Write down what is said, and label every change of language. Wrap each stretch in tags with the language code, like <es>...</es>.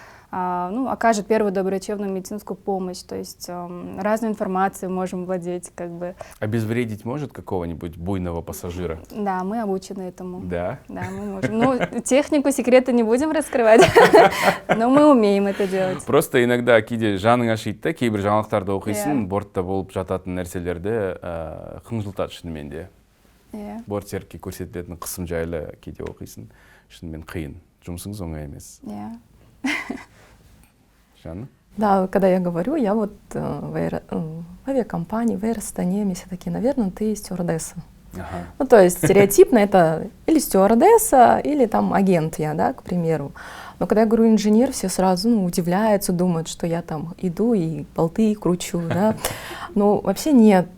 <ru>окажет первую доврачебную медицинскую помощь, то есть разную информацию можем владеть, как бы. Обезвредить может какого-нибудь буйного пассажира? Да, мы обучены этому. Да? Да, мы можем. Ну, технику, секреты не будем раскрывать, но мы умеем это делать. Просто иногда</ru> <kk>кейде жаның ашиды да, кейбір жаңалықтарды оқисың, бортта болып жататын нәрселерді қынжылтады шынымен де. Борт серікке көрсетілетін қысым жайлы кейде оқисың, шынымен қиын. Жұмысыңыз оңай емес. Жанна?</kk> <ru>Да, когда я говорю, я вот в авиакомпании, в Air Astana, мне все такие, наверное, ты стюардесса. Ага. Ну, то есть стереотипно это или стюардесса, или там агент я, да, к примеру. Но когда я говорю инженер, все сразу удивляются, думают, что я там иду и болты кручу, да. Но вообще нет.</ru>